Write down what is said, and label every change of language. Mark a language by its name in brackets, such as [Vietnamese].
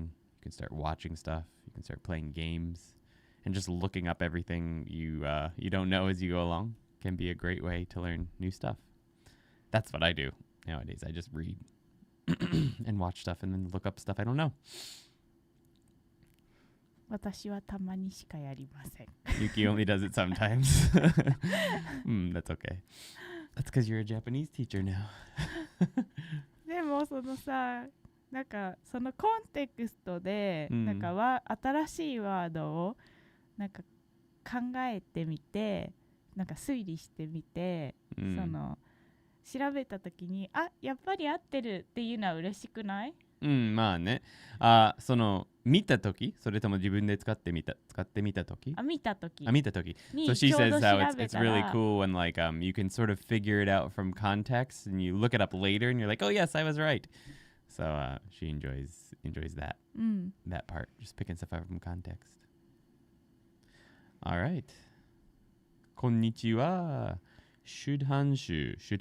[English] You can start watching stuff. You can start playing games, and just looking up everything you don't know as you go along can be a great way to learn new stuff. That's what I do nowadays. I just read and watch stuff and then look up stuff I don't know. [Japanese] 私はたまにしかやりません。 [English] Yuki only does it sometimes. That's okay. That's because you're a Japanese teacher now. [Japanese] でもそのさ、なんかそのコンテクストで、なんか新しいワードをなんか考えてみて、なんか推理してみて、その調べたときに、あ、やっぱり合ってるっていうのは嬉しくない？まあね。その見たとき、それとも自分で使ってみたとき？見たとき。見たとき。 [English] So she says how it's really cool when like you can sort of figure it out from context and you look it up later and you're like, oh yes, I was right. So she enjoys that part, just picking stuff out from context. All right. Konnichiwa. Shudhanshu.